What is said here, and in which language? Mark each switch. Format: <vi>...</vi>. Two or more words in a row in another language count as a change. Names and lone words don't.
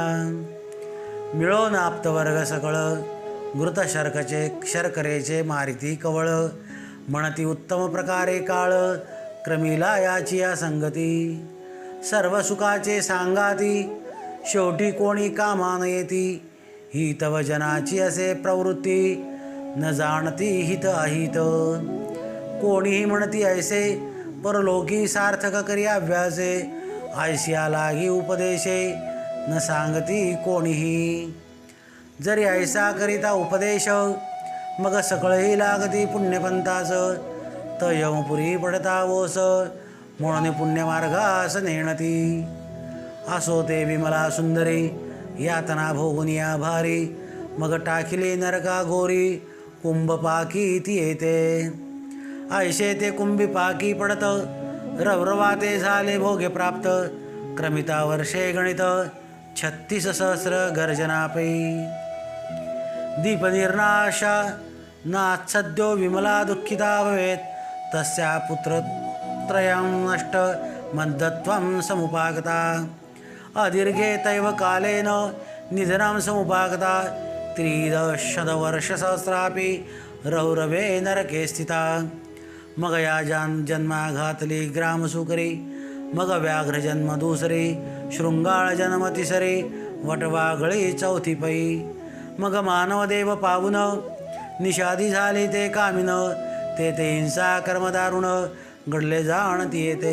<mr>मिळून आप्तवर्ग सकळ घृत शर्करेचे मारिती कवळ म्हणती उत्तम प्रकारे काळ क्रमीला याची या संगती. सर्व सुखाचे सांगाती शेवटी कोणी कामान येती ही तव जनाची असे प्रवृत्ती न जाणती हित अहित. कोणीही म्हणती ऐसे परलोकी सार्थक करी अभ्यासे ऐसिया लागी उपदेशे न सांगती कोणीही. जरी ऐसा करिता उपदेश मग सकळही लागती पुण्यपंथास त यमपुरी पडता ओस म्हणून पुण्यमार्गास नेणती. असो ते विमला सुंदरी यातना भोगुनिया भारी मग टाकिले नरका गोरी कुंभ पाकी ती येते. ऐशे ते कुंभी पाकी पडत रवरवाते झाले भोगे प्राप्त क्रमिता वर्षे गणित 36 सहस्र गर्जनापै.</mr> <sa>दीप निर्नाशा नात्सद्यो विमला दुःखिता भवेत् तस्या पुत्रत्रयं नष्ट मद्दत्वं समुपागता. अदीर्घे तैव कालेन निधनं समुपागता 310 रौरवे नरके स्थिता.</sa> <mr>मग या जन्मा घातली ग्रामसुकरी मग व्याघ्र जन्म दुसरी शृंगाळ जन्म तिसरी वटवाघळी चौथी पै. मग मानवदेव पावून निषादी झाले ते कामिन ते हिंसा कर्म दारुण घडले जाणती येते.</mr>